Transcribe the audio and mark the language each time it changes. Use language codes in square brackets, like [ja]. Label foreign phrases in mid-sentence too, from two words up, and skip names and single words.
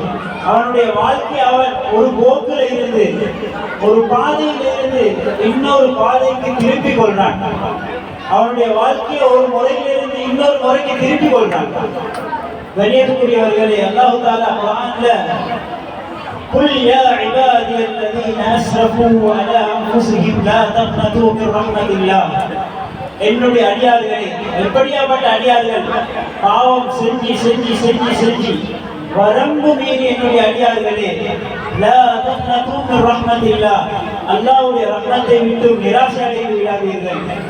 [ta] அவனுடைய வாழ்க்கை அவன் ஒரு போக்கில் இருந்து, ஒரு பாதையில் இருந்து இன்னொரு பாதைக்கு திருப்பிக் கொள்றான். அவனுடைய வாழ்க்கையை ஒரு முறையிலிருந்து இன்னொரு முறைக்கு திருப்பிக் கொள்றான். கண்ணியத்துக்குரியவர்களை, அல்லாஹ் தஆலா குர்ஆன்ல [ar] قل يا عبادي الذين أسرفوا على أنفسهم لا تقنطوا من رحمة الله. [ta] என்னுடைய அடியார்களே, எப்படியாப்பட்ட அடியார்கள், பாவம் செஞ்சு செஞ்சு செஞ்சு செஞ்சு வரம்பு மீறி என்னுடைய அடியார்களே, [ar] لا تقنطوا من رحمة الله, [ta] அல்லாஹ்வுடைய ரஹ்மத்தை விட்டு நிராசை அடைந்து விடாதீர்கள்.